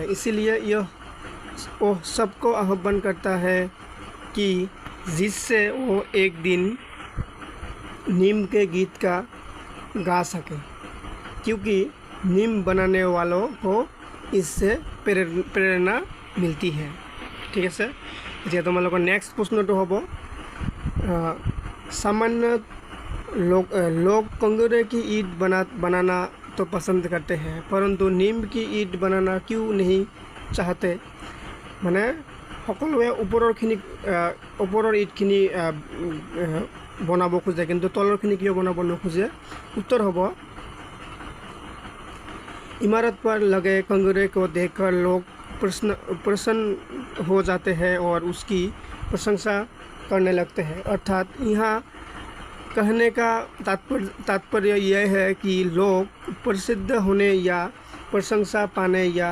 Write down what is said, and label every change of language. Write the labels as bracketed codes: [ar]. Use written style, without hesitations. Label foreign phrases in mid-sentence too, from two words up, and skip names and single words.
[hi] इसीलिए यह वो सबको आह्वान करता है कि जिससे वो एक दिन नीम के गीत का गा सके, क्योंकि नीम बनाने वालों को इससे प्रेरणा मिलती है। ठीक है सर, [as] এতিয়া তোমালোকৰ नेक्स्ट प्रश्नটো হ'ব, [hi] सामान्य लोग कंगूरे की ईंट बनाना तो पसंद करते हैं, परंतु नीम की ईंट बनाना क्यों नहीं चाहते? [as] মানে সকলোৱে ওপৰৰ ইটখিনি বনাব খোজে, কিন্তু তলৰখিনি কিয় বনাব নোখোজে? उत्तर হ'ব, [hi] इमारत पर लगे कंगूरे को देखकर लोग प्रसन्न हो जाते हैं और उसकी प्रशंसा करने लगते हैं। अर्थात यहाँ कहने का तात्पर्य यह है कि लोग प्रसिद्ध होने या प्रशंसा पाने या